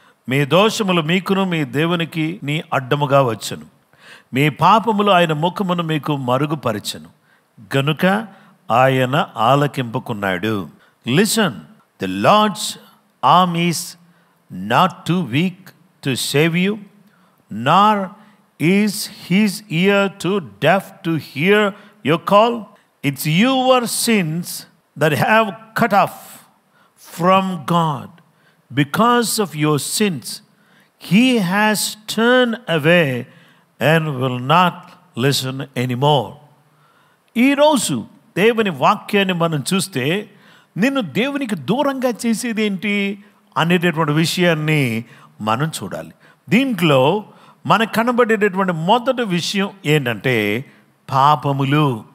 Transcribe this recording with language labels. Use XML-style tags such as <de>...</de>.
<te>మీ దోషములు మీకును మీ దేవునికి నీ అడ్డముగా వచ్చెను, మీ పాపములు ఆయన ముఖమును మీకు మరుగుపరచెను గనుక ఆయన ఆలకింపుకున్నాడు.</te> <en>Listen, the Lord's arm is not too weak to save you, nor is his ear too deaf to hear your call. It's your sins that have cut off from God. Because of your sins, He has turned away and will not listen anymore.</en> <te>ఈరోజు దేవుని వాక్యాన్ని మనం చూస్తే నిన్ను దేవునికి దూరంగా చేసేది ఏంటి అనేటటువంటి విషయాన్ని మనం చూడాలి. దీంట్లో మనకు కనబడేటటువంటి మొదటి విషయం ఏంటంటే పాపములు.</te>